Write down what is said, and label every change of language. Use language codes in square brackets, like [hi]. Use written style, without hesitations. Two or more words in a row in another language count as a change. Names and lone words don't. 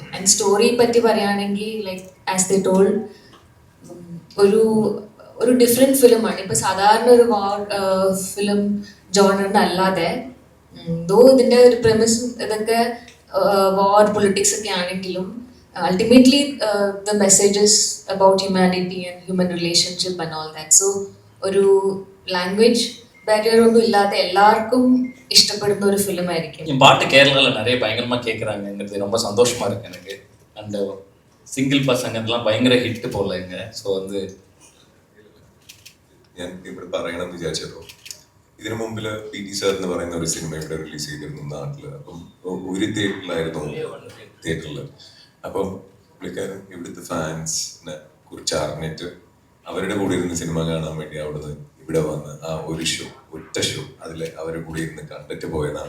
[ml] ആൻഡ് സ്റ്റോറി പറ്റി പറയുകയാണെങ്കിൽ [en] like as the told [ml] ഒരു ഡിഫറെൻറ്റ് ഫിലിമാണ്. ഇപ്പോൾ സാധാരണ ഒരു വാർ ഫിലിം ജോണറിൻ്റെ അല്ലാതെ, ദോ ഇതിൻ്റെ ഒരു പ്രെമിസും ഇതൊക്കെ വാർ പൊളിറ്റിക്സ് ഒക്കെ ആണെങ്കിലും [en] ultimately the messages about humanity and human relationship and all that. [ml] So ഒരു [en] language barrier [ml] ഒന്നും ഇല്ലാതെ എല്ലാവർക്കും ഇഷ്ടപ്പെടുന്ന ഒരു ഫിലിം ആയിരിക്കും. [ta] என் பாட்டு கேரளாவில் நிறைய பயங்கரமாக கேட்குறாங்கிறது ரொம்ப சந்தோஷமா இருக்கு எனக்கு. அந்த சிங்கிள் பசங்க இதெல்லாம் பயங்கர ஹிட் போடல இங்க. ஸோ வந்து [ml] ഞാൻ ഇവിടെ പറയണമെന്ന് വിചാരിച്ചപ്പോൾ ഇതിനു മുമ്പിൽ പി ടി സാർ എന്ന് പറയുന്ന ഒരു സിനിമ ഇവിടെ റിലീസ് ചെയ്തിരുന്നു നാട്ടില്. അപ്പം ഒരു തിയേറ്ററിലായിരുന്നു, തിയേറ്ററിൽ. അപ്പം പുള്ളിക്കാരൻ ഇവിടുത്തെ ഫാൻസിനെ കുറിച്ച് അറിഞ്ഞിട്ട് അവരുടെ കൂടെ ഇരുന്ന് സിനിമ കാണാൻ വേണ്ടി അവിടുന്ന് ഇവിടെ വന്ന് ആ ഒരു ഷോ, ഒറ്റ ഷോ, അതിൽ അവരുടെ കൂടെ ഇരുന്ന് കണ്ടിട്ട് പോയതാണ്.